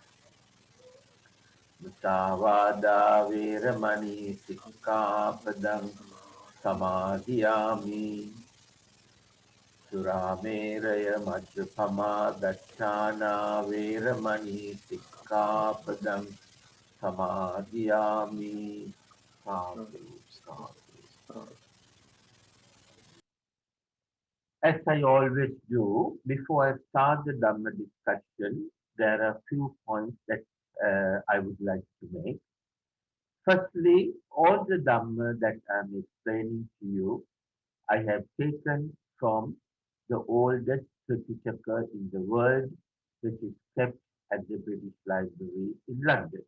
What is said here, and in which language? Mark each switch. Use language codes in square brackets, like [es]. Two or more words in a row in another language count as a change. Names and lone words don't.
[pi] Musavada veramani sikkhapadang samadhiyami. Surameraya majjapama daccana veramani sikkhapadang samadhiyami. Sadhu, sadhu. [en] As I always do, before I start the Dhamma discussion, there are a few points that I would like to make. Firstly, all the Dhamma that I'm explaining to you, I have taken from the oldest Tripitaka in the world, which is kept at the British Library in London.